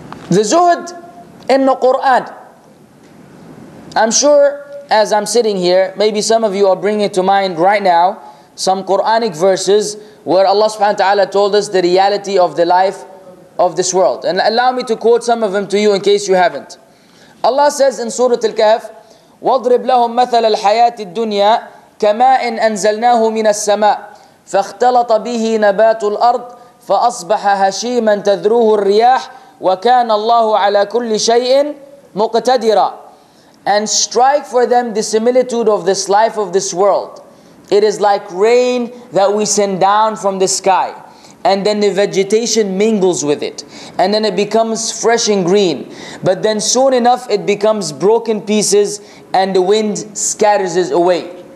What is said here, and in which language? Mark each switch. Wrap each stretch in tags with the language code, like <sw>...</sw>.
<en>The zuhd in the Quran. I'm sure as I'm sitting here, maybe some of you are bringing to mind right now some Quranic verses where Allah subhanahu wa ta'ala told us the reality of the life of this world. And allow me to quote some of them to you in case you haven't. Allah says in Surah Al-Kahf,</en> <ar>وَاضْرِبْ لَهُمْ مَثَلَ الْحَيَاةِ الدُّنْيَا كَمَاءٍ أَنزَلْنَاهُ مِنَ السَّمَاءِ فَاخْتَلَطَ بِهِ نَبَاتُ الْأَرْضِ فَأَصْبَحَ هَشِيمًا تَذْرُوهُ الرِّيَاحُ وَكَانَ اللَّهُ عَلَى كُلِّ شَيْءٍ مُقْتَدِرًا.</ar> <en>And strike for them the similitude of this life of this world. It is like rain that we send down from the sky, and then the vegetation mingles with it, and then it becomes fresh and green. But then soon enough it becomes broken pieces, and the wind scatters it away.</en>